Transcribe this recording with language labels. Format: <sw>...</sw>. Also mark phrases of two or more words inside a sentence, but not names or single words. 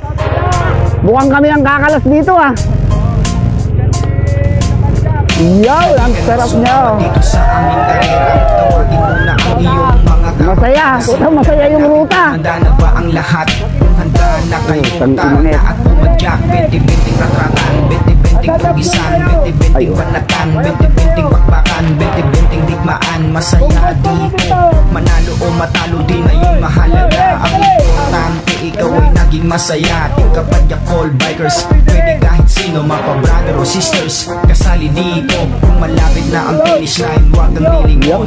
<tl>Bukan kami ang kakalas dito ah. Yo, ang sarap nyo. Masaya, masaya yung ruta. Handa na ba ang lahat? Handa na kayo, tara na at pumadyak. Benti-benting ratratan, benti-benting tugisan, benti-benting banatan, benti-benting bakbakan, benti-benting digmaan. Masaya dito, manalo o matalo din na yung mahalaga. Ang importante, ikaw ay naging masaya. Kapag</tl> <en>all bikers,</en> <tl>pwede kahit sino, mapa-brother o sisters, kasali dito. Kung malapit na ang finish line, huwag kang lilingon.</tl>